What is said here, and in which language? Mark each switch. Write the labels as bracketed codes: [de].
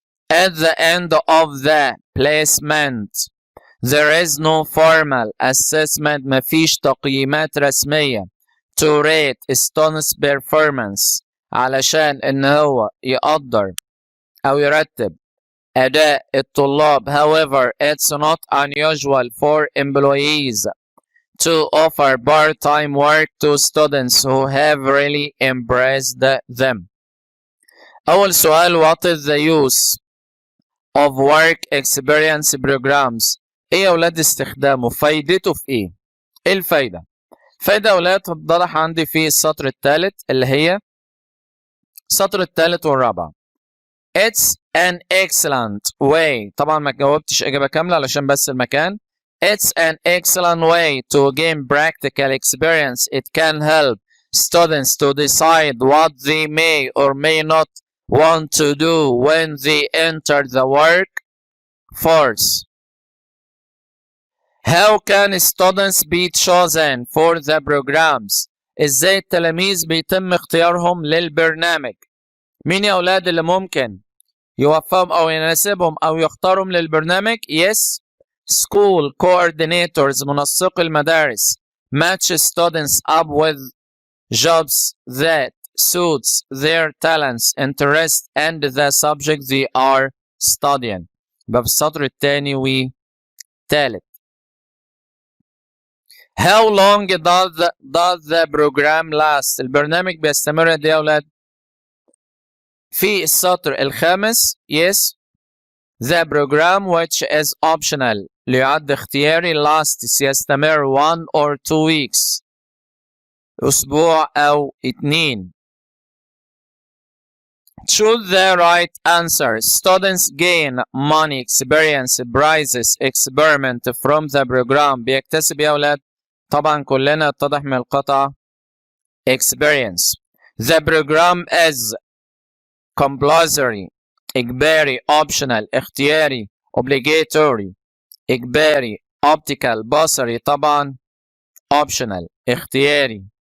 [en] At the end of the placement there is no formal assessment، [ar] مفيش تقييمات رسمية [en] to rate students' performance، [ar] علشان إن هو يقدر أو يرتب أداء الطلاب. [en] However, it's not unusual for employees to offer part-time work to students who have really impressed them. [ar] أول سؤال: [en] what is the use of work experience programs؟ [ar] إيه يا أولاد استخدامه؟ فايدته في إيه؟ إيه الفايدة؟ فايدة يا أولاد هتتضح عندي في السطر الثالث، اللي هي السطر الثالث والرابع. [en] It's an excellent way، [ar] طبعا ما جاوبتش إجابة كاملة علشان بس المكان. [en] It's an excellent way to gain practical experience. It can help students to decide what they may or may not want to do when they enter the workforce. How can students be chosen for the programs؟ [ar] ازاي التلاميذ بيتم اختيارهم للبرنامج؟ مين يا اولاد اللي ممكن يوفقهم أو يناسبهم أو يختارهم للبرنامج. [en] Yes. School coordinators [ar] منسق المدارس [en] match students up with jobs that suits their talents, interests, and the subject they are studying. [ar] يبقى في السطر الثاني والثالث. [en] How long does the program last؟ [ar] البرنامج بيستمر قد ايه يا أولاد؟ في السطر الخامس yes. [en] The program which is optional ليعد اختياري lasts يستمر 1 or 2 weeks [ar] أسبوع أو 2. [en] Choose the right answer. Students gain money, experience, prizes, experiment from the program. [ar] بيكتسب يا أولاد؟ طبعا كلنا اتضح من القطعة experience. [en] The program is compulsory إجباري optional اختياري obligatory إجباري optical بصري طبعا optional اختياري.